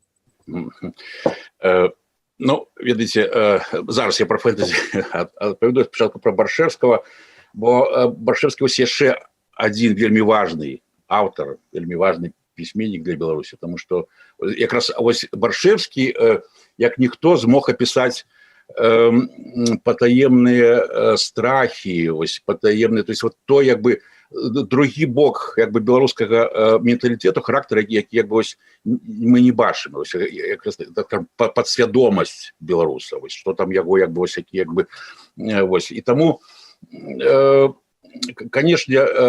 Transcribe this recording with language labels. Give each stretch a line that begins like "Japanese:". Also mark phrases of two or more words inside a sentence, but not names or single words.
Belarusian: Ну, ведаеце, зараз я пра фэнтазі адпавяду спачатку пра Баршчэўскага, бо Баршчэўскі вось яшчэ адзін вельмі важны аўтар, вельмі важны пісьменнік для Беларусі, таму што якраз вось Баршчэўскі, як ніхто, змог апісаць патаемныя страхі, вось патаемныя,
Russian: то есть вот то,
Belarusian: як бы, другі бок, як бы, беларускага менталітэту, характара, які, як бы, ось, мы не бачым, ось, якраз падсвядомасць беларуса, ось, што там яго, як бы, ось, які, як бы, ось, і таму конечно,